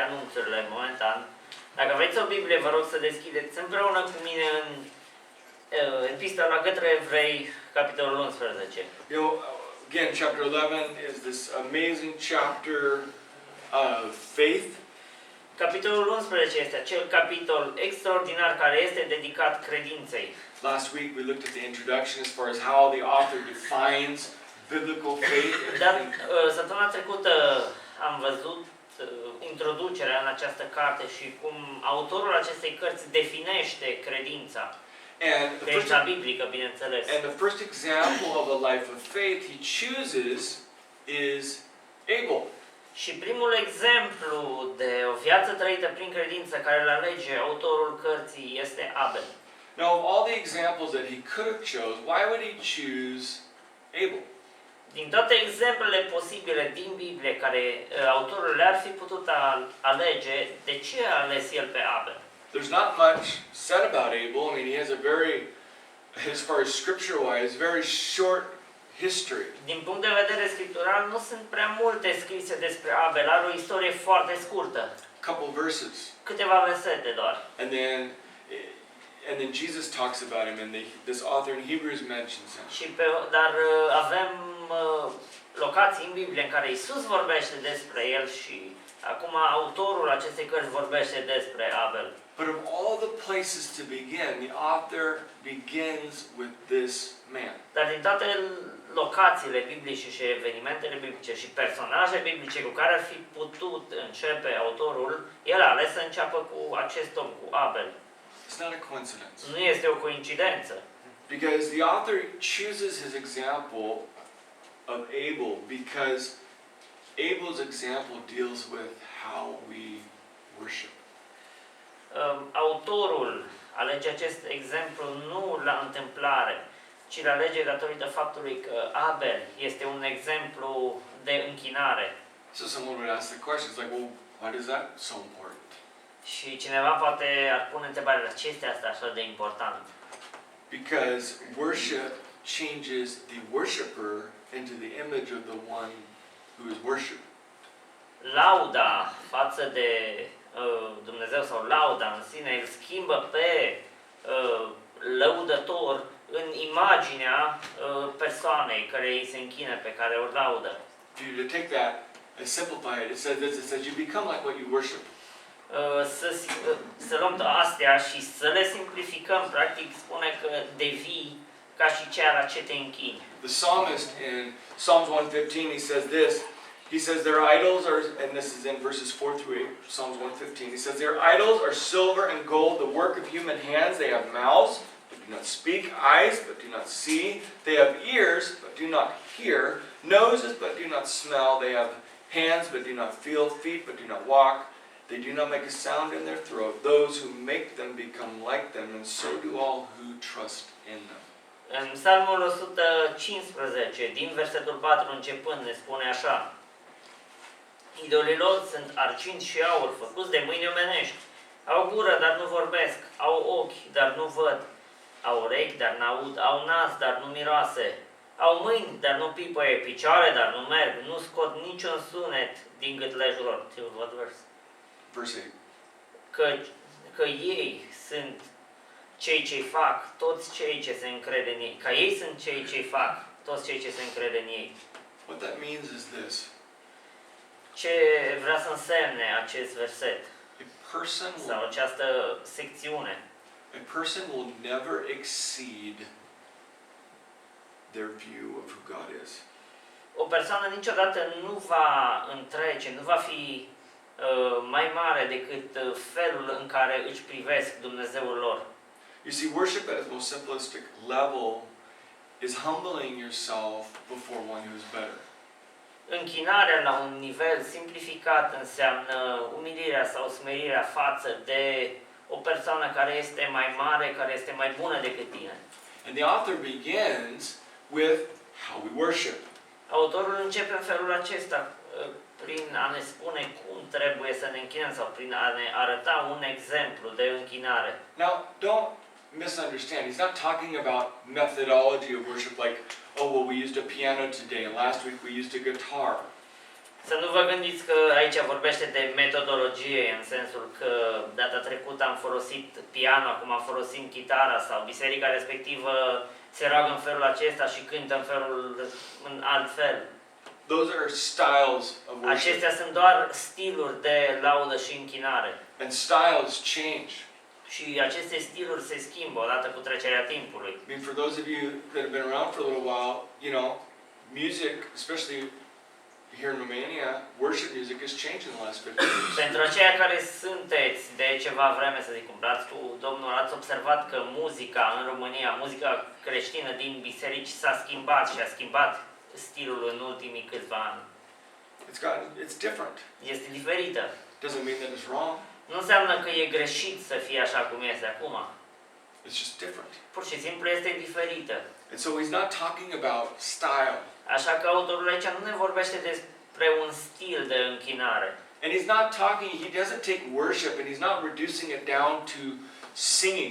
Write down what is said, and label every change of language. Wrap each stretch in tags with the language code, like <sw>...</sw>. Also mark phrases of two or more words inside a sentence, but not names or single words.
<ro>anunțurile momentan. Dacă aveți o Biblie, vă rog să deschideți împreună cu mine în epistola către Evrei, capitolul 11.</ro> <en>You know, again, chapter 11 is this amazing chapter of faith.</en> <ro>Capitolul 11 este acel capitol extraordinar care este dedicat credinței.</ro> <en>Last week we looked at the introduction as far as how the author defines biblical faith.</en> <ro>Dar săptămâna trecută am văzut introducerea în această carte și cum autorul acestei cărți definește credința. Credința biblică, bineînțeles.</ro> <en>And the first example of a life of faith he chooses is Abel.</en> <ro>Și primul exemplu de o viață trăită prin credință care îl alege autorul cărții este Abel.</ro> <en>Now, of all the examples that he could have chose, why would he choose Abel?</en> <ro>Din toate exemplele posibile din Biblie care autorul le-ar fi putut alege, de ce a ales el pe Abel?</ro> <en>There's not much said about Abel. I mean, he has a very, as far as scripture-wise, very short history.</en> <ro>Din punct de vedere scriptural, nu sunt prea multe scrise despre Abel, are o istorie foarte scurtă.</ro> <en>Couple verses.</en> <ro>Câteva versete doar.</ro> <en>And then Jesus talks about him, and this author in Hebrews mentions him.</en> <ro>Dar avem locații în Biblie în care Isus vorbește despre el și acum autorul acestei cărți vorbește despre Abel.</ro> <en>But of all the places to begin, the author begins with this man.</en> <ro>Dar din toate locațiile biblice și evenimentele biblice și personaje biblice cu care ar fi putut începe autorul, el a ales să înceapă cu acest om, cu Abel.</ro> <en>It's not a coincidence.</en> <ro>Nu este o coincidență.</ro> <en>Because the author chooses his example of Abel because Abel's example deals with how we worship.</en> <ro>Autorul alege acest exemplu nu la întâmplare, ci îl alege datorită faptului că Abel este un exemplu de închinare.</ro> <en>So someone would ask the question, it's like, well, why is that so important?</en> <ro>Și cineva poate ar pune întrebarea, de ce este asta așa de important?</ro> <en>Because worship changes the worshipper into the image of the one who is worshipped.</en> <ro>Lauda față de Dumnezeu sau lauda în sine îl schimbă pe lăudător în imaginea persoanei care îi se închină, pe care o laudă.</ro> <en>To take that and simplify it, it says you become like what you worship.</en> <ro>Să luăm astea și să le simplificăm, practic spune că devii ca și ceea la ce te închini.</ro> <en>The psalmist in Psalms 115, he says this. He says their idols are, and this is in verses 4 through 8, Psalms 115. He says their idols are silver and gold, the work of human hands. They have mouths, but do not speak, eyes, but do not see. They have ears, but do not hear, noses, but do not smell. They have hands, but do not feel, feet, but do not walk. They do not make a sound in their throat. Those who make them become like them, and so do all who trust in them.</en> <ro>În Psalmul 115, din versetul 4 începând, ne spune așa: idolii lor sunt argint și aur, făcuți de mâini omenești. Au gură, dar nu vorbesc. Au ochi, dar nu văd. Au urechi, dar n-aud. Au nas, dar nu miroase. Au mâini, dar nu pipăie. Picioare, dar nu merg. Nu scot niciun sunet din gâtlejul lor.</ro> <en>What verse? Verse 8.</en> <ro>Că ei sunt cei ce fac, toți cei ce se încred în ei. Ca ei sunt cei ce fac, toți cei ce se încred în ei.</ro> <en>What that means is this.</en> <ro>Ce vrea să însemne acest verset? Sau această secțiune?</ro> <en>A person will never exceed their view of who God is.</en> <ro>O persoană niciodată nu va întrece, nu va fi mai mare decât felul în care își privesc Dumnezeul lor.</ro> <en>You see, worship at its most simplistic level is humbling yourself before one who is better.</en> <ro>Închinarea la un nivel simplificat înseamnă umilirea sau smerirea față de o persoană care este mai mare, care este mai bună decât tine.</ro> <en>And the author begins with how we worship.</en> <ro>Autorul începe în felul acesta, prin a ne spune cum trebuie să ne închinăm sau prin a ne arăta un exemplu de închinare.</ro> <en>Now, don't misunderstand. He's not talking about methodology of worship like, oh, well, we used a piano today and last week we used a guitar.</en> <ro>Să nu vă gândiți că aici vorbește de metodologie metodologie, în sensul că data trecută am folosit piano, acum folosim chitara, sau biserica respectivă se roagă în felul acesta și cântă în alt fel.</ro> <en>Those are styles of worship.</en> <ro>Acestea sunt doar stiluri de laudă și închinare.</ro> <en>And styles change.</en> <ro>Și aceste stiluri se schimbă odată cu trecerea timpului.</ro> <en>I mean, for those of you that have been around for a little while, you know, music, especially here in Romania, worship music has changed in the last 50 years.</en> <ro>Pentru aceia care sunteți de ceva vreme, să zic, umblați cu Domnul, ați observat că muzica în România, muzica creștină din biserici s-a schimbat și a schimbat stilul în ultimii câțiva ani.</ro> <en>It's different.</en> <ro>Este diferită.</ro> <en>Doesn't mean that it's wrong.</en> <ro>Nu înseamnă că e greșit să fie așa cum este acum.</ro> <en>It's just different.</en> <ro>Pur și simplu este diferită.</ro> <en>And so he's not talking about style.</en> <ro>Așa că autorul aici nu ne vorbește despre un stil de închinare.</ro> <en>And he's not talking, he doesn't take worship and he's not reducing it down to singing.</en>